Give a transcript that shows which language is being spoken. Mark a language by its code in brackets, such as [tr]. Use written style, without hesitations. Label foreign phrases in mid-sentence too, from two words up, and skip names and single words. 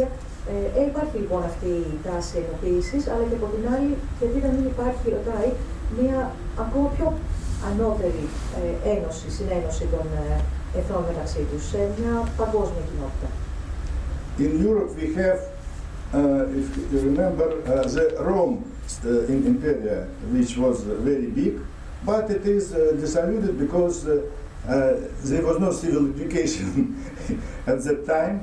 [el] Υπάρχει λοιπόν αυτή η τάση ενοποίησης, αλλά και από την άλλη, γιατί να μην υπάρχει, ρωτάει, μια ακόμα πιο ανώτερη ένωση, συνένωση των εθνών μεταξύ τους, σε μια παγκόσμια κοινότητα. [en] In Europe we have, if you remember, the Rome Empire, which was very big, but it is dissolved because there was no civil education at that time.